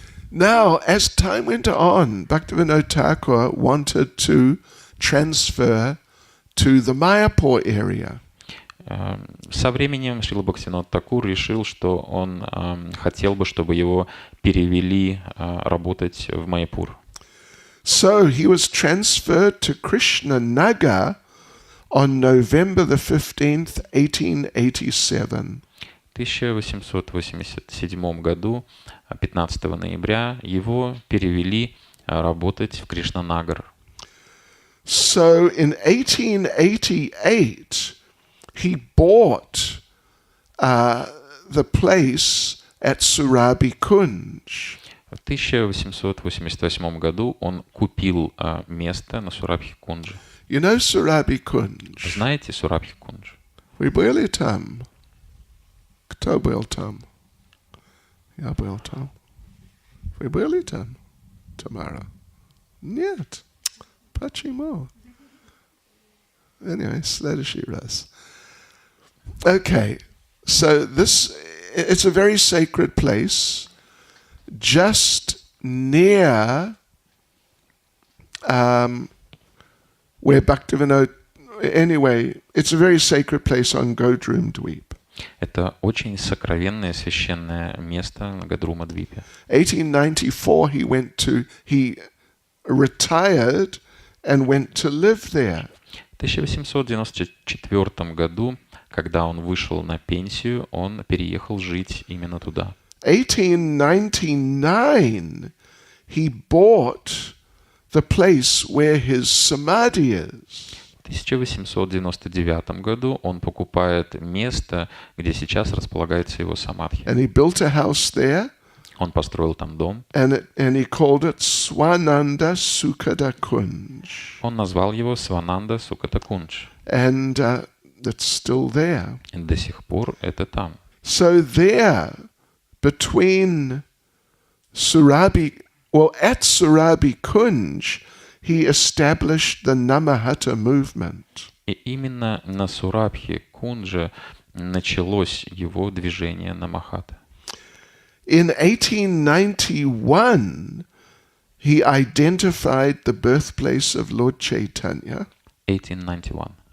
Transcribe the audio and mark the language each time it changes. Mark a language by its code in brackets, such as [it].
[en] Now, as time went on, Bhaktivinoda Thakur wanted to transfer to the Mayapur area. [ru] Со временем Шрила Бхактивинода Тхакур решил, что он хотел бы, чтобы его перевели работать в Майяпур. [en] So he was transferred to Krishna Nagar on November the 15th, 1887. [ru] В 1887 году, 15 ноября, его перевели работать в Кришнанагар. [en] So in 1888, he bought the place at Surabhi Kunj. [ru] В 1888 году он купил место на Сурабхи-Кундже. [en] You know Surabhi Kunj? [ru] Знаете Сурабхи-Кундж? Вы были там? Кто был там? Я был там. Вы были там, Тамара? Нет. Почему? [en] Anyway, [ru] следующий раз. [en] Okay, so it's a very sacred place, just near where Bhaktivinoda. Anyway, it's a very sacred place on Godrum Dweep. [ru] Это очень сокровенное священное место на Гадрума-двипе. [en] 1894 he retired and went to live there. [ru] В 1894 году, когда он вышел на пенсию, он переехал жить именно туда. [en] 1899 he bought the place where his samadhi is. [ru] В 1899 году он покупает место, где сейчас располагается его самадхи. [en] And he built a house there. [ru] Он построил там дом. [en] And he called it Swananda Sukhada Kunj. [ru] Он назвал его Свананда Суката Кундж. [en] And it's still there. [ru] И до сих пор это там. [en] So there, between Surabhi, well, at Surabhi Kunj, he established the Namahata movement. [ru] И именно на Сурабхи Кундже началось его движение Намахата. [en] In 1891, he identified the birthplace of Lord Chaitanya. [ru] 1891.